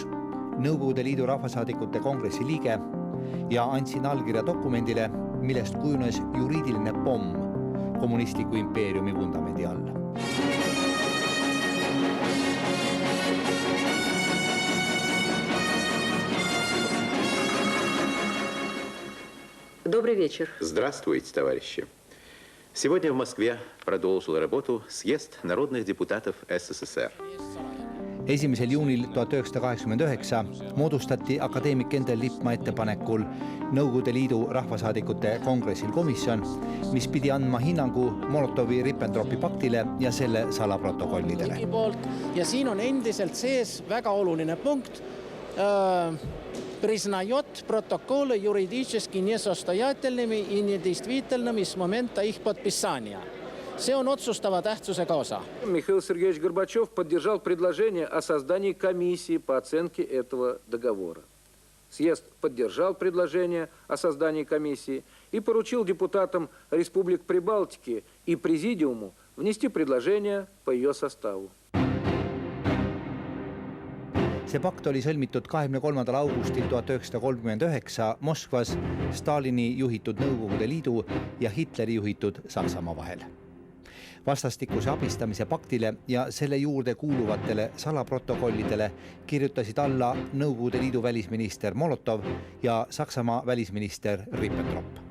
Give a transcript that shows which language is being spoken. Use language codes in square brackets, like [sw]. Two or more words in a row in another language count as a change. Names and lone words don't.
[et] Nõukogude Liidu rahvasaadikute kongressi liige ja andsin allkirja dokumendile, millest kujunes juriidiline pomm kommunistliku impeeriumi vundamendi all. [ru] Добрый вечер. Здравствуйте, товарищи. Сегодня в Москве продолжил работу съезд народных депутатов СССР. [et] 1. juunil 1989 moodustati akadeemik Endel Lippmaa ettepanekul Nõukogude Liidu rahvasaadikute kongressil komisjon, mis pidi andma hinnangu Molotovi-Ribbentropi paktile ja selle salaprotokollidele. Ja siin on endiselt sees väga oluline punkt. [ru] Признает протоколы юридически несостоятельными и недействительными с момента их подписания. [et] See on otsustava tähtsusega osa. [ru] Михаил Сергеевич Горбачев поддержал предложение о создании комиссии по оценке этого договора. Съезд поддержал предложение о создании комиссии и поручил депутатам Республик Прибалтики и Президиуму внести предложение по ее составу. [et] See pakt oli sõlmitud 23. augustil 1939 Moskvas Stalini juhitud Nõukogude Liidu ja Hitleri juhitud Saksamaa vahel. Vastastikuse abistamise paktile ja selle juurde kuuluvatele salaprotokollidele kirjutasid alla Nõukogude Liidu välisminister Molotov ja Saksamaa välisminister Ribbentrop.